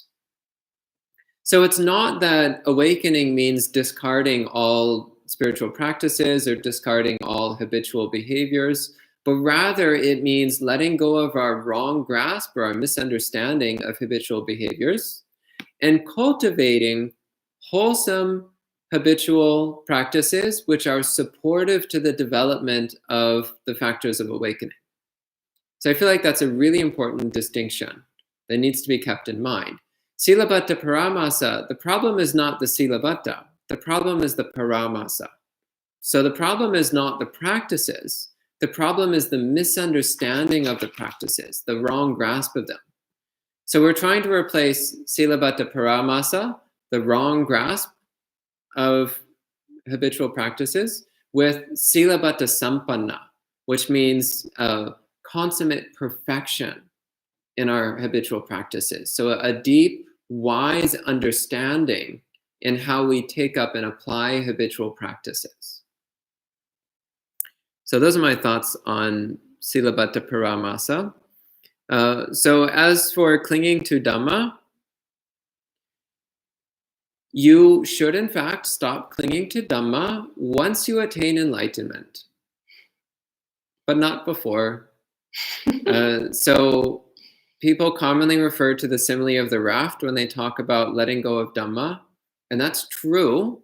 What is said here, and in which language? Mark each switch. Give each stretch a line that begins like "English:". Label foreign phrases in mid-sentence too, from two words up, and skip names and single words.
English: So it's not that awakening means discarding all spiritual practices or discarding all habitual behaviors, but rather it means letting go of our wrong grasp or our misunderstanding of habitual behaviors and cultivating wholesome habitual practices which are supportive to the development of the factors of awakening. So I feel like that's a really important distinction that needs to be kept in mind.
Pali: Silabbata paramasa,
English: the problem is not the silabbata, the problem is the paramasa. So the problem is not the practices, the problem is the misunderstanding of the practices, the wrong grasp of them. So we're trying to replace
Pali: silabbata paramasa,
English: the wrong grasp of habitual practices, with
Pali: silabbata sampanna,
English: which means consummate perfection in our habitual practices. So a deep, wise understanding in how we take up and apply habitual practices. So those are my thoughts on
Pali: silabbata paramasa.
English: So as for clinging to Dhamma, you should in fact stop clinging to Dhamma once you attain enlightenment, but not before. So people commonly refer to the simile of the raft when they talk about letting go of Dhamma, and that's true.